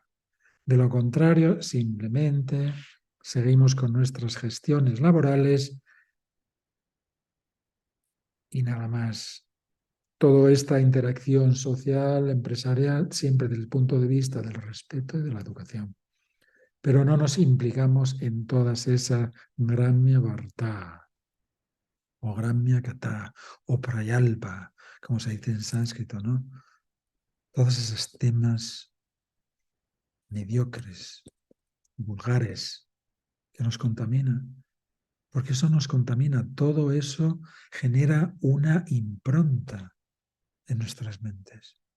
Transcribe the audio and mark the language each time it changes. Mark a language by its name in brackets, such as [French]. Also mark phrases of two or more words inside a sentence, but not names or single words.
[Spanish] De lo contrario, simplemente seguimos con nuestras gestiones laborales y nada más. Toda esta interacción social, empresarial, siempre desde el punto de vista del respeto y de la educación. Pero no nos implicamos en todas esas [Sanskrit] ग्राम्य वार्ता, [Spanish] o [Sanskrit] ग्राम्य कता, [Spanish] o prayalpa, como se dice en sánscrito, ¿no? Todos esos temas mediocres, vulgares, que nos contaminan. Porque eso nos contamina, todo eso genera una impronta en nuestras mentes.